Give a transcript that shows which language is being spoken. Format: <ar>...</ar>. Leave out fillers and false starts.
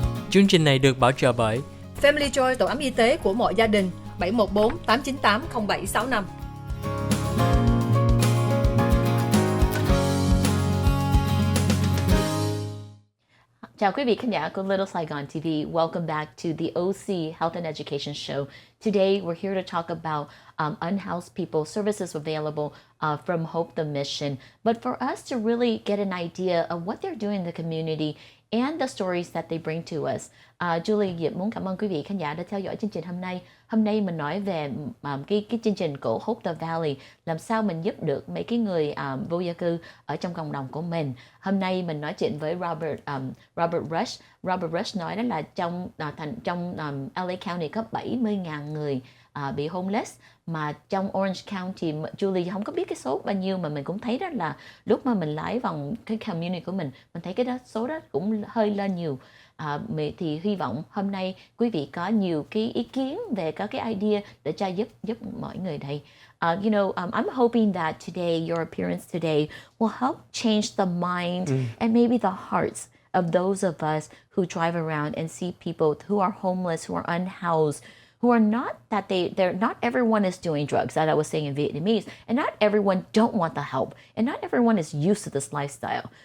<vi>Chương trình này được bảo trợ bởi Family Joy, tổ ấm y tế của mọi gia đình, 714 898 0765. Chào quý vị khán giả của Little Saigon TV.</vi> <en>Welcome back to the OC Health and Education Show. Today we're here to talk about unhoused people, services available from Hope the Mission. But for us to really get an idea of what they're doing in the community and the stories that they bring to us.</en> <vi>Julie, Diệp muốn cảm ơn quý vị khán giả đã theo dõi chương trình hôm nay. Hôm nay mình nói về cái chương trình của Hope the Valley, làm sao mình giúp được mấy cái người vô gia cư ở trong cộng đồng của mình. Hôm nay mình nói chuyện với Robert Rush. Robert Rush nói đó là trong LA County có 70.000 người bị homeless, mà trong Orange County, Julie không có biết cái số bao nhiêu, mà mình cũng thấy đó là lúc mà mình lái vòng cái community của mình thấy cái số đó cũng hơi lên nhiều. Thì hy vọng hôm nay quý vị có nhiều cái ý kiến về các cái idea để cho giúp mọi người đây.</vi> <en>I'm hoping that today, your appearance today will help change the mind and maybe the hearts of those of us who drive around and see people who are homeless, who are unhoused, who are not that they're not everyone is doing drugs, that I was saying in Vietnamese, and not everyone don't want the help, and not everyone is used to this lifestyle.</en>